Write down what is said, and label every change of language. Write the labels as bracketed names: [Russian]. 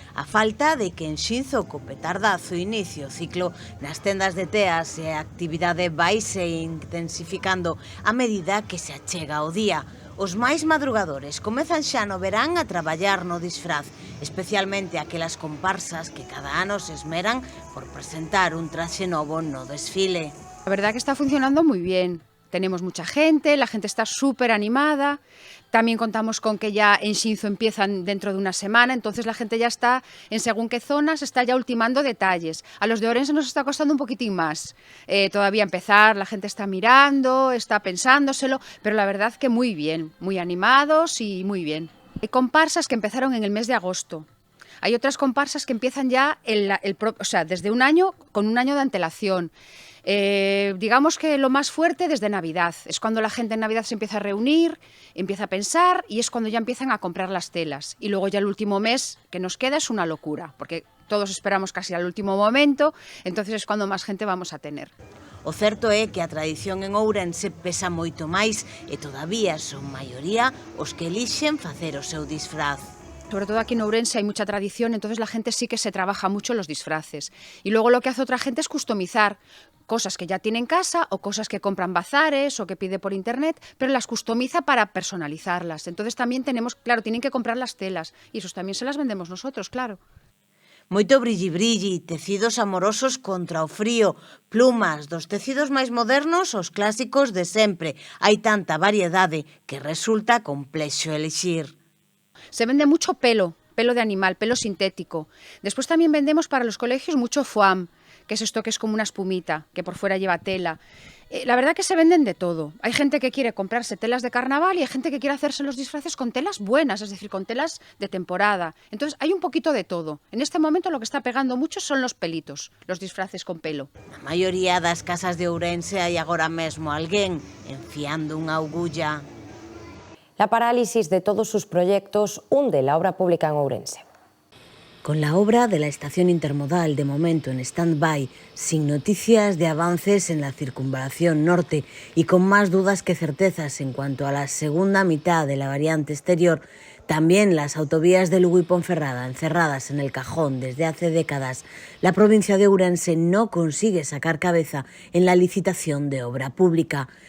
[Galician] A falta de que en Xinzo co petardazo inicio o ciclo nas tendas de teas e a actividade vaise intensificando a medida que se achega o día. Os máis madrugadores comezan xa no verán a traballar no disfraz, especialmente aquelas comparsas que cada ano se esmeran por presentar un traxe novo no desfile. [Spanish] La verdad que está funcionando muy bien. Tenemos mucha gente, la gente está súper animada. También contamos con que ya en Xinzo empiezan dentro de una semana, entonces la gente ya está en según qué zonas, está ya ultimando detalles. A los de Ourense nos está costando un poquitín más todavía empezar, la gente está mirando, está pensándoselo, pero la verdad que muy bien, muy animados y muy bien. Hay comparsas que empezaron en el mes de agosto. Hay otras comparsas que empiezan ya desde un año, con un año de antelación. Digamos que lo más fuerte desde Navidad, es cuando la gente en Navidad se empieza a reunir, empieza a pensar y es cuando ya empiezan a comprar las telas. Y luego ya el último mes que nos queda es una locura, porque todos esperamos casi al último momento, entonces es cuando más gente vamos a tener. [Galician] O certo é que a tradición en Ourense pesa moito máis e todavía son maioría os que elixen facer o seu disfraz. [Spanish] Sobre todo aquí en Ourense hay mucha tradición, entonces la gente sí que se trabaja mucho los disfraces. Y luego lo que hace otra gente es customizar cosas que ya tiene en casa o cosas que compran bazares o que pide por internet, pero las customiza para personalizarlas. Entonces también tenemos, claro, tienen que comprar las telas y esos también se las vendemos nosotros, claro. [Galician] Moito brilli-brilli, tecidos amorosos contra o frío, plumas, dos tecidos máis modernos aos clásicos de sempre. Hai tanta variedade que resulta complexo elixir. [Spanish] Se vende mucho pelo de animal, pelo sintético. Después también vendemos para los colegios mucho foam, que es esto que es como una espumita, que por fuera lleva tela. La verdad que se venden de todo. Hay gente que quiere comprarse telas de carnaval y hay gente que quiere hacerse los disfraces con telas buenas, es decir, con telas de temporada. Entonces hay un poquito de todo. En este momento lo que está pegando mucho son los pelitos, los disfraces con pelo. Na maioría das casas de Ourense hai agora mesmo alguén enfiando unha agulla. La parálisis de todos sus proyectos hunde la obra pública en Ourense. Con la obra de la estación intermodal de momento en stand-by, sin noticias de avances en la circunvalación norte y con más dudas que certezas en cuanto a la segunda mitad de la variante exterior, también las autovías de Lugo y Ponferrada encerradas en el cajón desde hace décadas, la provincia de Ourense no consigue sacar cabeza en la licitación de obra pública.